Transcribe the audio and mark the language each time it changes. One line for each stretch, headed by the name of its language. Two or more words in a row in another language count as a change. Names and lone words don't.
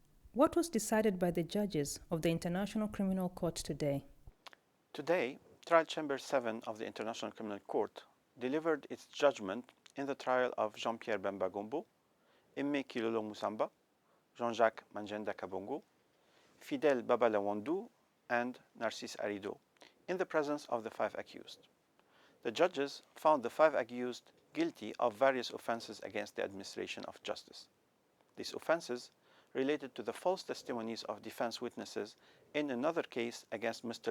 English: What was decided by the judges of the International Criminal Court today? Today, Trial Chamber 7 of the International Criminal Court delivered its judgment in the trial of Jean-Pierre Bemba Gombo, Aimé Kilolo Musamba, Jean-Jacques Manjenda Kabongo, Fidel Babalawandu, and Narcisse Arido, in the presence of the 5 accused. The judges found the 5 accused guilty of various offences against the administration of justice. These offences related to the false testimonies of defense witnesses in another case against Mr.